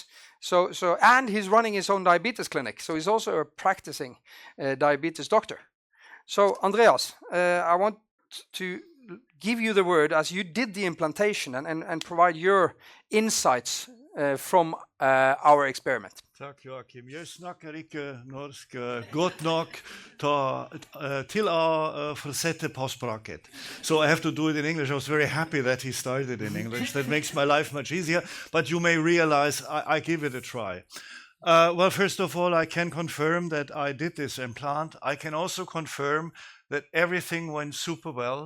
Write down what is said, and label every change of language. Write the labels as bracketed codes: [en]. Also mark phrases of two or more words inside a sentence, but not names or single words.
[en] And he's running his own diabetes clinic. So he's also a practicing diabetes doctor. So Andreas, I want to give you the word as you did the implantation and provide your insights from our experiment. [no] Takk, Joachim. Jeg snakker ikke norsk godt nok til å forsette på språket. [en] So I have to do it in English. I was very happy that he started in English. That makes my life much easier. But you may realize I give it a try. Well, first of all, I can confirm that I did this implant. I can also confirm that everything went super well.